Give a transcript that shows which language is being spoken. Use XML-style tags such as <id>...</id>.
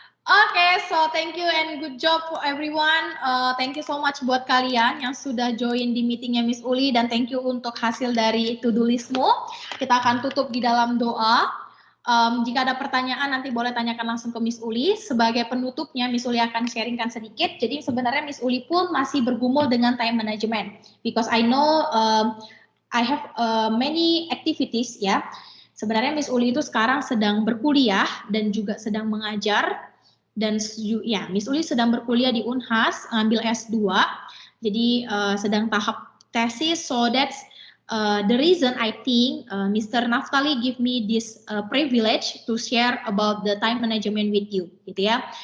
<en>Oke, so thank you and good job for everyone. Thank you so much</en> <id>buat kalian yang sudah join di meetingnya Miss Uli, dan thank you untuk hasil dari to-do listmu. Kita akan tutup di dalam doa. Jika ada pertanyaan nanti boleh tanyakan langsung ke Miss Uli. Sebagai penutupnya Miss Uli akan sharingkan sedikit. Jadi sebenarnya Miss Uli pun masih bergumul dengan time management.</id> <en>Because I know I have many activities ya.</en> <id>Sebenarnya Miss Uli itu sekarang sedang berkuliah dan juga sedang mengajar. Dan ya, Miss Uli sedang berkuliah di Unhas, ngambil S2. Jadi sedang tahap tesis,</id> <en>so that's the reason I think Mr. Naftali give me this privilege to share about the time management with you, gitu ya.</en>